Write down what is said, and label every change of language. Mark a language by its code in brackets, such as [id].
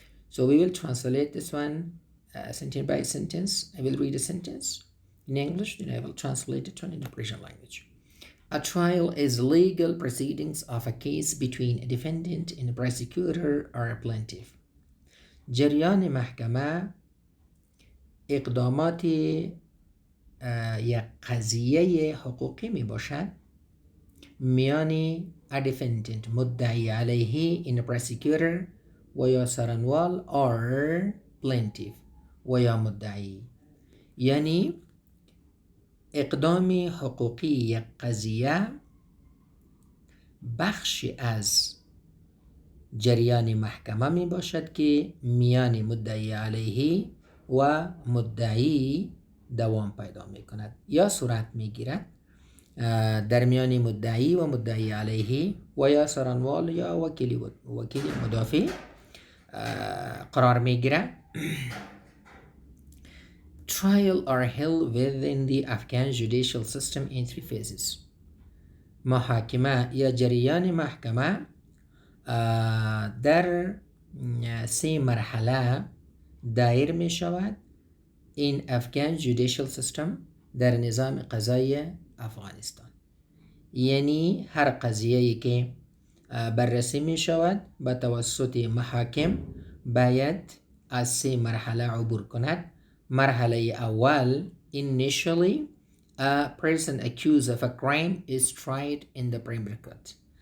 [en] So we will translate this one sentence by sentence. I will read a sentence in English, then I will translate it in the Persian language. A trial is legal proceedings of a case between a defendant and a prosecutor or a plaintiff. [fa] جریان محکمه اقدامات یک قضیه حقوقی می باشد میان [en] a defendant [fa] مدعی علیه [en] in a prosecutor [fa] و یا سرانوال [en] or plaintiff [fa] و یا مدعی. یعنی اقدام حقوقی یک قضیه بخشی از جریان محکمه می باشد که میان مدعی علیه و مدعی دوام پیدا می کند یا صورت می گیرد در میان مدعی و مدعی علیه و یا سرانوال یا وکیل مدافع قرار می گیرد. [en] Trials are held within the Afghan judicial system in three phases. [fa] محاکمه یا جریان محکمه در سه مرحله دایر می شود [en] in Afghan judicial system [fa] در نظام قضایی افغانستان. یعنی هر قضیه‌ای که بررسی می شود به توسط محاکم باید از 3 مرحله عبور کند. مرحله اول [en] initially a person accused of a crime is tried in the primary court.